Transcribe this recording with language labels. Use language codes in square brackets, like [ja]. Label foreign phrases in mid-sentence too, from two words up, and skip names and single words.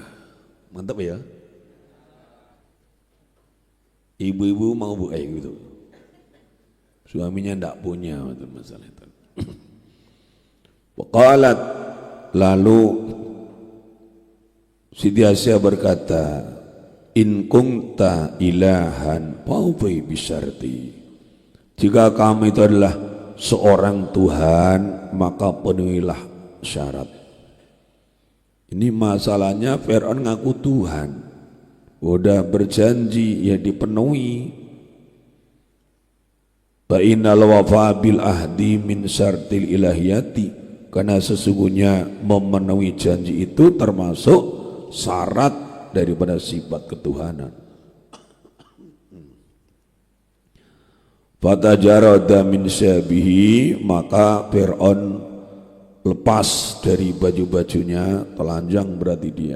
[id] Mantap ya. Ibu-ibu mau bu gitu. Suaminya ndak punya masalah itu. Waqalat, lalu Siti Asyah berkata, [ar] إن كنت إلهاً فأوفِ بالشرط, [id] jika kamu itu adalah seorang Tuhan maka penuhilah syarat. Ini masalahnya Fir'aun ngaku Tuhan, udah berjanji ya dipenuhi. [ar] فإن الوفاء بالعهد من شرط الإلهية, [id] karena sesungguhnya memenuhi janji itu termasuk syarat daripada sifat ketuhanan. [ar] فتجرد من ثيابه, [id] maka Fir'aun lepas dari baju-bajunya, telanjang berarti dia.